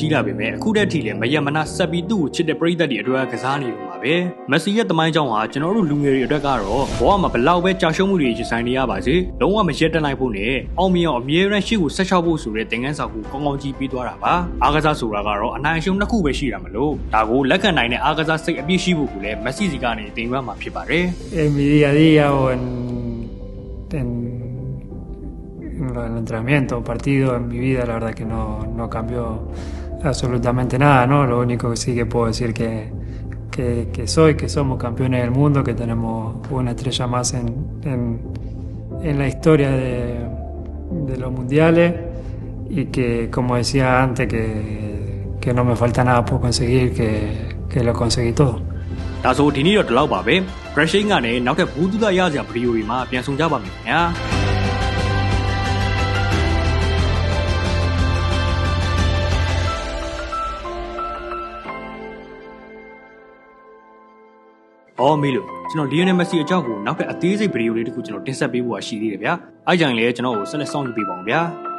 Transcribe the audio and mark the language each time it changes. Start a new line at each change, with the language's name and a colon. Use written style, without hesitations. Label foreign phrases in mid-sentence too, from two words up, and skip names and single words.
Burmese: ကြီးလာပေမဲ့အခုတည်းကလည်းမယမနာဆက်ပြီးသူ့ကိုချစ်တဲ့ပရိသတ်တွေအတွက်ကစားနေလို့ပါပဲ။မက်ဆီရဲ့သမိုင်းကြောင်းဟာကျွန်တော်တို့လူငယ်တွေအတွက်ကတော့ဘဝမှာဘလောက်ပဲကြာရှုံးမှုတွေရင်ဆိုင်နေရပါစေ။လုံးဝမရက်တနိုင်ဖို့နဲ့အောင်မြင်အောင်အမြဲတမ်းရှေ့ကိုဆက်လျှောက်ဖို့ဆိုတဲ့သင်ခန်းစာကိုကောင်းကောင်းကြီးပေးသွားတာပါ။အားကစားဆိုတာကတော့အနိုင်အရှုံးနှစ်ခုပဲရှိတာမလို့ဒါကိုလက်ခံနိုင်တဲ့အားကစားစိတ်အပြည့်ရှိဖို့ကိုလည်းမက်ဆီစီကနေသင်ရမှာဖြစ်ပါတယ်။
Spanish: En mi día a día o en el entrenamiento, partido, en mi vida, la verdad que no cambió absolutamente nada, ¿no? Lo único que sí que puedo decir que somos campeones del mundo, que tenemos una estrella más en la historia de los mundiales y que, como decía antes, que no me falta nada por conseguir, que lo conseguí todo.
Burmese: ဒါဆိုဒီနေ့တော့ဒီလောက်ပါပဲ။ Brushing ကနေနောက်ထပ်ဘူးတူတာရစရာဗီဒီယိုတွေမှာပြန်ဆောင်ကြပါမယ်ခင်ဗျာ။အော်မေးလို့ကျွန်တော်လီယိုနယ်မက်ဆီအကြောင်းကိုနောက်ထပ်အသေးစိတ်ဗီဒီယိုလေးတစ်ခုကျွန်တော်တင်ဆက်ပေးဖို့ရှိသေးတယ်ဗျာ။အားကြောင့်လည်းကျွန်တော်ကိုဆက်လက်စောင့်ကြည့်ပေးပါဦးဗျာ။